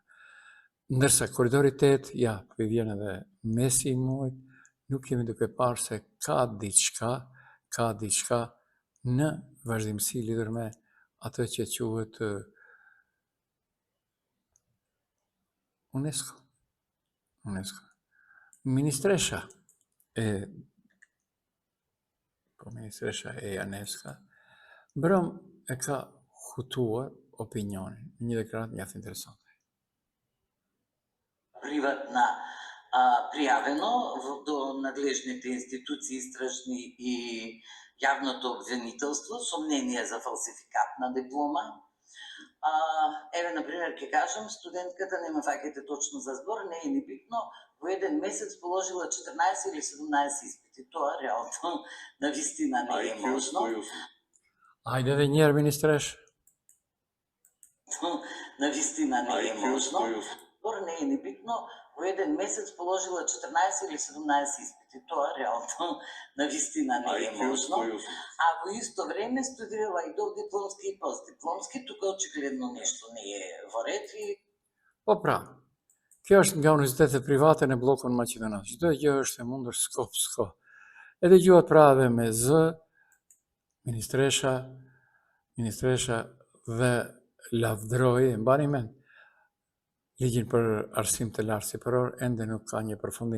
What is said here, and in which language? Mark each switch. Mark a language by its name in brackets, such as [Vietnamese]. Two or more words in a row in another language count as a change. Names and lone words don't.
[Albanian] Ndërsa koridori 8, ja, po i vjen edhe mesi i muajit, nuk kemi duke parë se ka diçka në vazhdimsi lidhur me atë që quhet UNESCO. Ministresha e Janeska brëm e ka hutuar opinionin në një deklaratë mjaft interesante. [Macedonian] Приватна пријавено до надлежните институции истражни и јавното обвинителство сомнение за фалсификат на диплома. Еве, например, ќе кажам, студентката нема фаќате точно за збор, не е ни битно, во еден месец положила 14 или 17 испити. Тоа реално на вистина не е можно. [Albanian] Ajde edhe njerë, ministresh. [Macedonian] На вистина не е можно. Збор не е ни битно, во еден месец положила 14 или 17 испити. Тоа реално на вистина не е можно. А во исто време студирала и довдипломски и постдипломски, тука очигледно нешто не е во ред и [Albanian] Po pra, kjo është nga universitetet private në bllokun maqedonas. Çdo gjë është e mundur s'ko. E dëgjuat pra edhe me Z, ministresha dhe lavdroi, mbani mend, ligjin për arsim të lartë sipëror ende nuk ka një përfundim.